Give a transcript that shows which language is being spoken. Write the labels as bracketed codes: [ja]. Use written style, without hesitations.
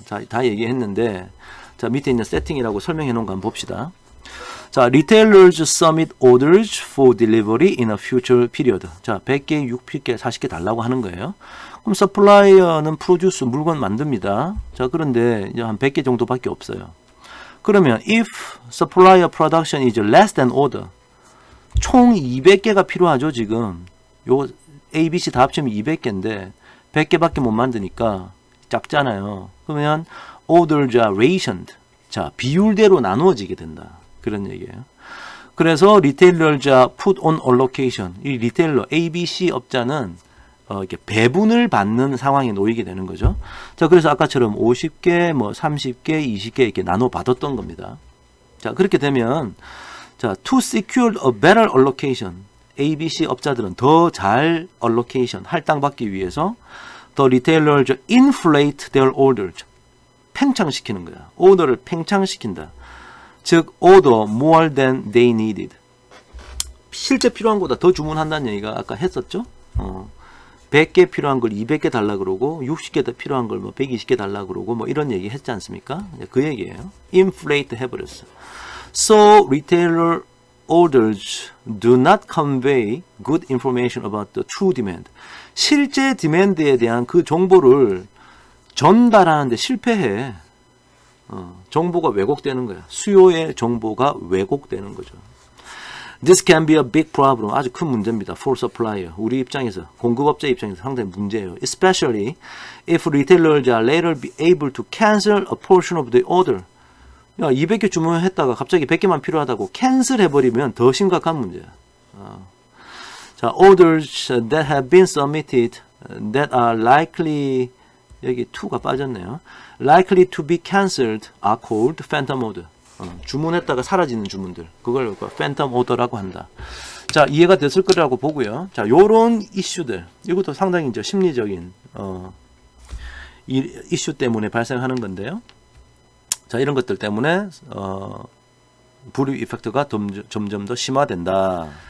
[ko] 자, 다 얘기했는데, 자, 밑에 있는 세팅이라고 설명해 놓은 거 한번 봅시다. [en] 자, retailers submit orders for delivery in a future period. [ko] 자, 100개, 60개, 40개 달라고 하는 거예요. 그럼 서플라이어는 프로듀스 물건 만듭니다. 자, 그런데 이제 한 100개 정도밖에 없어요. [en] 그러면 if supplier production is less than order, 총 200개가 필요하죠, 지금. [ko] 요 A, B, C 다 합치면 200개인데 100개밖에 못 만드니까 작잖아요. [en] 그러면 orders are rationed. [ko] 자, 비율대로 나누어지게 된다. 그런 얘기예요. [en] 그래서 리테일러즈 put on allocation. [ko] 이 리테일러 A, B, C 업자는 이렇게 배분을 받는 상황에 놓이게 되는 거죠. 자, 그래서 아까처럼 50개, 뭐 30개, 20개 이렇게 나눠 받았던 겁니다. 자, 그렇게 되면 자, to secure a better allocation. A, B, C 업자들은 더 잘 allocation 할당받기 위해서 the retailers inflate their orders. 팽창시키는 거야. 오더를 팽창시킨다. [en] 즉, order more than they needed. [ko] 실제 필요한 것보다 더 주문한다는 얘기가 아까 했었죠? 100개 필요한 걸 200개 달라 그러고, 60개 필요한 걸 뭐 120개 달라 그러고, 뭐 이런 얘기 했지 않습니까? 그 얘기예요. inflate 해버렸어. [en] So, retailer orders do not convey good information about the true demand. [ko] 실제 디맨드에 대한 그 정보를 전달하는데 실패해. 정보가 왜곡되는 거야. 수요의 정보가 왜곡되는 거죠. [en] This can be a big problem. 아주 큰 문제입니다. For supplier. [ko] 우리 입장에서, 공급업자 입장에서 상당히 문제예요. [en] Especially if retailers are later be able to cancel a portion of the order. [ko] 야, 200개 주문했다가 갑자기 100개만 필요하다고 캔슬 해버리면 더 심각한 문제야. [en] 자, orders that have been submitted that are likely, 여기 to가 빠졌네요. likely to be cancelled are called phantom order. [ko] 주문했다가 사라지는 주문들. 그걸 phantom order라고 한다. 자, 이해가 됐을 거라고 보고요. 자, 요런 이슈들. 이것도 상당히 이제 심리적인, 이 이슈 때문에 발생하는 건데요. 자, 이런 것들 때문에, 불이익 이펙트가 점점 더 심화된다.